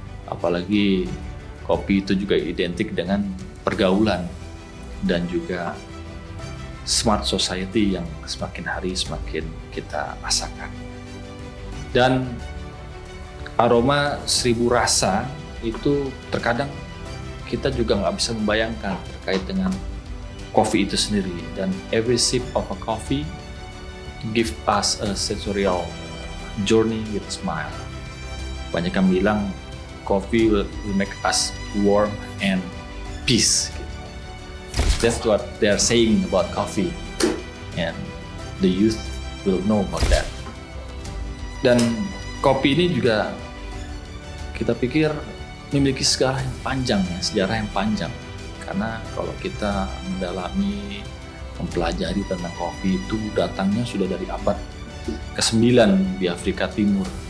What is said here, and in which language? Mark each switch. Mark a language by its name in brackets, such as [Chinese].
[Indonesian] Apalagi kopi itu juga identik dengan pergaulan dan juga smart society yang semakin hari semakin kita rasakan. Dan aroma 1000 rasa itu terkadang kita juga nggak bisa membayangkan terkait dengan kopi itu sendiri. [English] Dan every sip of a coffee give us a sensorial journey with a smile. [Indonesian] Banyak yang bilang [English] coffee will make us warm and peace. That's what they are saying about coffee, and the youth will know about that. [Indonesian] Dan kopi ini juga kita pikir memiliki sejarah yang panjang, sejarah yang panjang. Karena kalau kita mendalami, mempelajari tentang kopi itu datangnya sudah dari abad ke-9 di Afrika Timur.